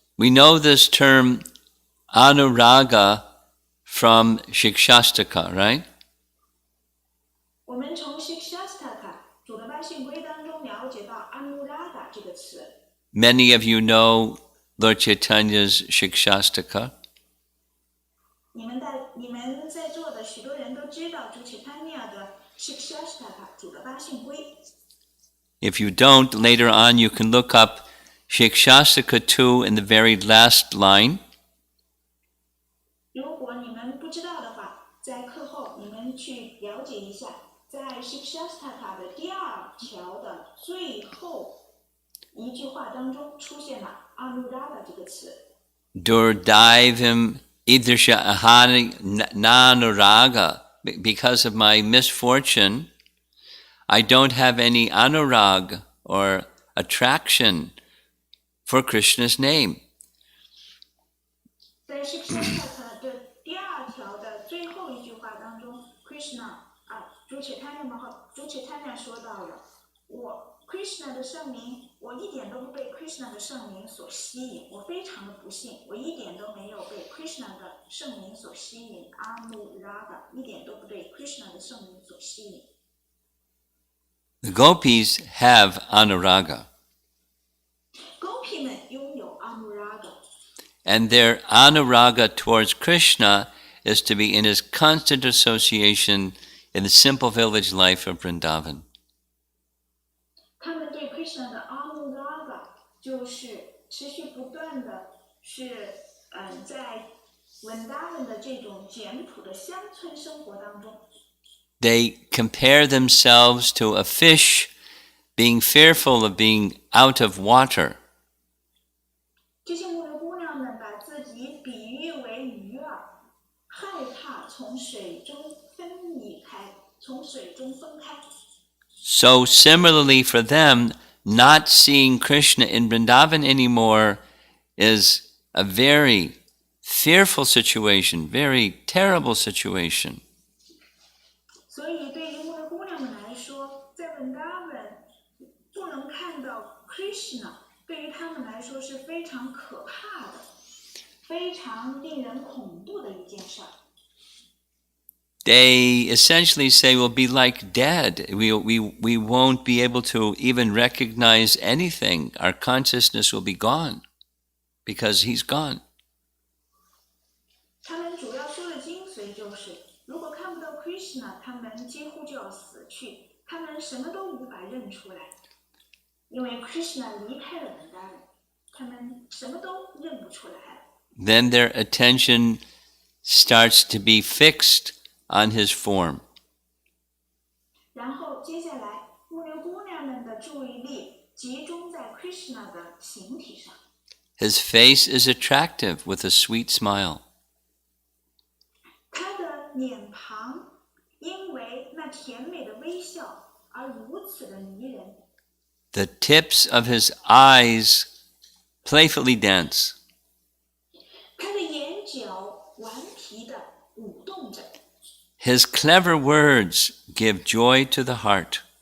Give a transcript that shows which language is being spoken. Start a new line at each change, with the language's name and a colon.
English: We know this term anuraga from Shikshastaka, right?
Chinese: 我们从 Shikshastaka 主的八训规当中了解到 anuraga 这个词。
English: Many of you know Lord Chaitanya's Shikshastaka.
Chinese: 你们在座的许多人都知道主启潘尼尔的 Shikshashtaka 主的八训规。
English: If you don't, later on you can look up Shikshashtaka 2 in the very last line.
Chinese: 如果你们不知道的话，在课后你们去了解一下，在 Shikshashtaka 的第2条的最后一句话当中出现了 Anuraga 这个词。
Sanskrit: Durdaivim idrisha ahani nanuraga.
English: Because of my misfortune, I don't have any anurag or attraction for Krishna's name.
Chinese: 在 Shikshashtaka 的第2条的最后一句话当中 ，Krishna 主启潘尼说到了Krishna 的圣名，我一点都不被 Krishna 的圣名所吸引，我非常的不幸，我一点都没有被 Krishna 的圣名所吸引 ，Anuraga 一点都不被 Krishna 的圣名所吸引。
English: The gopis have anuraga.
Chinese: Gopi 们拥有 Anuraga。
English: And their anuraga towards Krishna is to be in his constant association in the simple village life of Vrindavan.
Chinese: 他们对 Krishna 的 Anuraga 就是持续不断的是在 Vrindavan 的这种简朴的乡村生活当中。
English: They compare themselves to a fish being fearful of being out of water.
Chinese: 这些牧牛姑娘们把自己比喻为鱼儿，害怕从水中分离开，从水中分开。
English: So similarly for them, not seeing Krishna in Vrindavan anymore is a very fearful situation, very terrible situation.
Chinese: 所以对于牧牛姑娘们来说，在 Vrindavan 不能看到 Krishna， 对于他们来说是非常可怕的，非常令人恐怖的一件事儿。
English: They essentially say we'll be like dead. We won't be able to even recognize anything. Our consciousness will be gone because he's gone.
Chinese: 他们主要说的精髓就是，如果看不到 Krishna， 他们几乎就要死去，他们什么都无法认出来，因为 Krishna 离开了文达人，他们什么都认不出来了。
English: Then their attention starts to be fixed on his form.
Chinese: 然后接下来，牧牛姑娘们的注意力集中在 Krishna 的形体上。
English: His face is attractive with a sweet smile.
Chinese: 他的脸庞因为那甜美的微笑而如此的迷人。
English: The tips of his eyes playfully dance.
Chinese: 他的眼角顽皮地舞动着。
English: His clever words give joy to the heart.